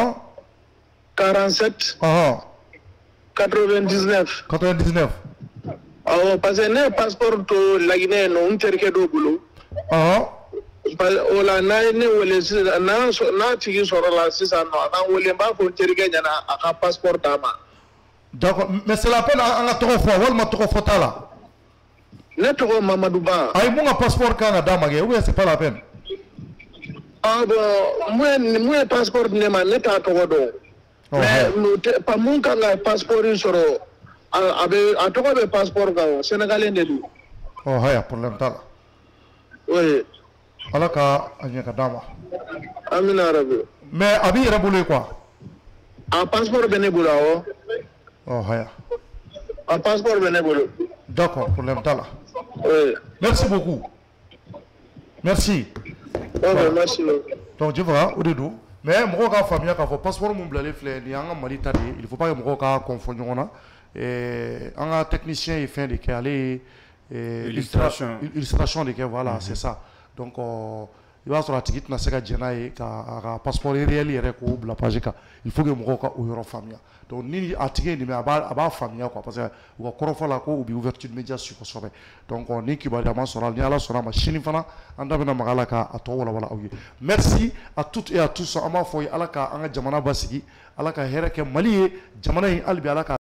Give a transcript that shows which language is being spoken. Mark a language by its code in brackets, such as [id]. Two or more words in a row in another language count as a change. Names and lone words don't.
[bm] 47. 99. 99. Awɔ [fr] parce que [bm] ne passeport to laginɛ no n terikɛ dɔ bolo. O la n'a ye ne wele sisan n'a tigi sɔrɔla sisan nɔ a k'an wele n b'a fɔ n terikɛ ɲɛna a ka passeport d'a ma. [fr] D'accord mais c'est la peine [bm] an ka tɔgɔ fɔ walima tɔgɔ fɔ t'a la? Ne tɔgɔ Mamadou Ba. A ye mun ka passeport kan ka d'a ma kɛ [fr] ou bien c'est pas la peine? [bm] Bon mun ye passeport di ne ma ne t'a tɔgɔ dɔn. Mais mun kan ka passeport in sɔrɔ a tɔgɔ bɛ passeport kan o Sénégalais de don. Haya problème t'a la. [fr] Oui. [bm] Ala ka a ɲɛ ka d'a ma. [ar] Amina rabi. [bm] Mais a b'i yɛrɛ bolo ye quoi? A passeport bɛ ne bolo awɔ. Haya. A passeport bɛ ne bolo. D'accord problème t'a la. [fr] Oui. Merci beaucoup. Merci. Merci. Donc je vois [bm] o de don mais mɔgɔw k'a faamuya k'a fɔ passeport mun bilalen filɛ nin y'an ka Mali ta de ye [fr] il faut pas que [bm] mɔgɔw k'a confond ɲɔgɔn na an ka technicien ye fɛn de kɛ ale ye illustration de kɛ [fr] voilà c'est ça [bm] donc i b'a sɔrɔ a tigi tɛna se ka jɛn n'a ye k'a ka [fr] passeport réel [bm] yɛrɛ k'o bila page kan [fr] il faut que [bm] mɔgɔw ka o yɔrɔ faamuya donc ni a tigi ye nin mɛn a b'a faamuya quoi [fr] parce que [bm] u ka kɔrɔfɔ la ko u bɛ [fr] ouverture média [bm] su kosɛbɛ donc ni kibaruya ma sɔrɔ a la ni Ala sɔnna a ma sini fana an da bɛna maga a la k'a tɔ walawala aw ye [fr] merci à toutes et à tous [bm] an b'a fɔ Ala ka an ka jamana basigi Ala ka hɛrɛ kɛ Mali ye jamana in hali bi Ala ka